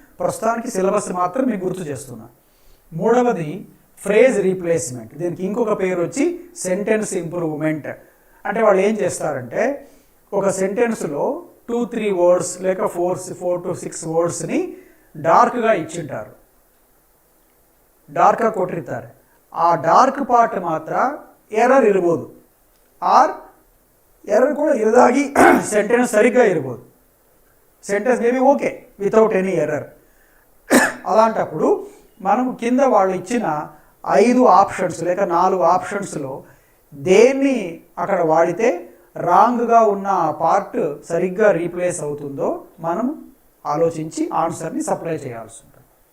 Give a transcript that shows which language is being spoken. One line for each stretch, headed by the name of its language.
Telugu: ప్రస్తుతానికి సిలబస్ మాత్రం మీకు గుర్తు చేస్తున్నాను. మూడవది ఫ్రేజ్ రీప్లేస్మెంట్. దీనికి ఇంకొక పేరు వచ్చి సెంటెన్స్ ఇంప్రూవ్మెంట్. అంటే వాళ్ళు ఏం చేస్తారంటే ఒక సెంటెన్స్లో 2-3 వర్డ్స్ లేక 4 to 6 వర్డ్స్ని డార్క్గా ఇచ్చింటారు, డార్క్గా
Kannada: ಕೊಟ್ಟಿರ್ತಾರೆ. ಆ ಡಾರ್ಕ್ ಪಾರ್ಟ್ ಮಾತ್ರ ಎರರ್ ಇರ್ಬೋದು, ಆರ್ ಎರರ್ ಕೂಡ ಇರದಾಗಿ ಸೆಂಟೆನ್ಸ್ ಸರಿగ్గా ಇರ್ಬೋದು.
English: Sentence maybe okay without any error.
Telugu: అలాంటప్పుడు మనం కింద వాళ్ళు ఇచ్చిన 5 ఆప్షన్స్ లేక 4 ఆప్షన్స్లో దేన్ని అక్కడ వాడితే రాంగ్గా ఉన్న ఆ పార్ట్ సరిగ్గా రీప్లేస్ అవుతుందో మనం ఆలోచించి ఆన్సర్ని సప్లై చేయాల్సి ఉంటుంది.